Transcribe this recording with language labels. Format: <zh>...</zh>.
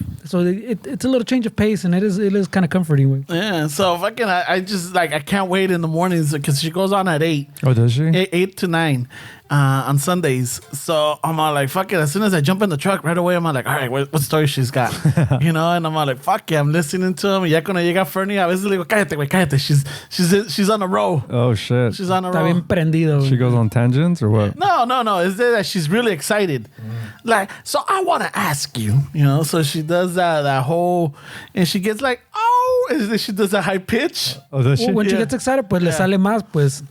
<en>So it's a little change of pace, and it is kind of comforting. Way. Yeah, so fucking, I just like, I can't wait in the mornings because she goes on at 8. Oh, does she? 8 to 9 on Sundays. So I'm all like, fuck it. As soon as I jump in the truck, right away, I'm all like, all right, what story she's got? You know, and I'm all like, fuck yeah, I'm listening to him.</en> <es>Ya cuando llega Fernie, a veces le digo, cállate, güey, cállate.</es> <en>She's on a roll. Oh, shit. She's on a</en> <es>Está</es> <en>roll.</en> <es>bien prendido.</es> <en>She goes on tangents or what? No. It's that she's really excited. Like, so I want to ask you, you know, so she does that whole, and she gets like, she does a high pitch. Oh, does she? When she gets excited,</en> <es>pues le sale más, pues.</es>